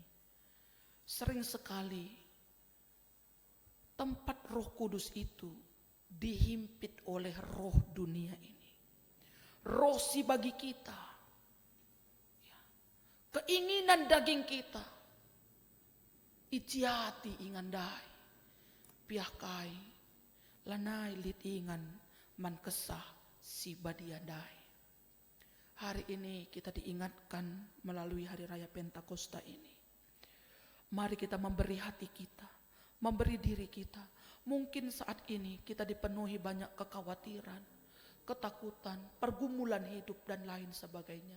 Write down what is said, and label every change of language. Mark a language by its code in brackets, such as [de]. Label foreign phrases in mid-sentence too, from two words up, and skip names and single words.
[id] Sering sekali tempat Roh Kudus itu dihimpit oleh roh dunia ini. Roh si bagi kita, keinginan daging kita, [btx] iciati ingandai, piakai, lanai lit ingan man kesah si badiandai. [id] Hari ini kita diingatkan melalui hari raya Pentakosta ini. Mari kita memberi hati kita, memberi diri kita. Mungkin saat ini kita dipenuhi banyak kekhawatiran, ketakutan, pergumulan hidup dan lain sebagainya.